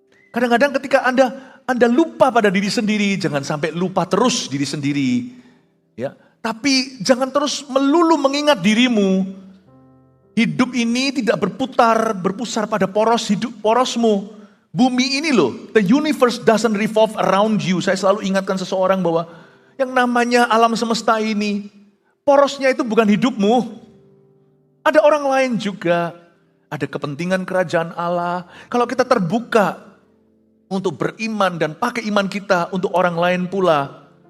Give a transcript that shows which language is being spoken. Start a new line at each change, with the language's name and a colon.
Indonesian: Kadang-kadang ketika Anda lupa pada diri sendiri, jangan sampai lupa terus diri sendiri. Ya, tapi jangan terus melulu mengingat dirimu. Hidup ini tidak berpusar pada porosmu. Bumi ini loh,
English: the universe doesn't revolve around you.
Indonesian: Saya selalu ingatkan seseorang bahwa yang namanya alam semesta ini, porosnya itu bukan hidupmu. Ada orang lain juga. ada kepentingan kerajaan Allah. Kalau kita terbuka untuk beriman dan pakai iman kita untuk orang lain pula.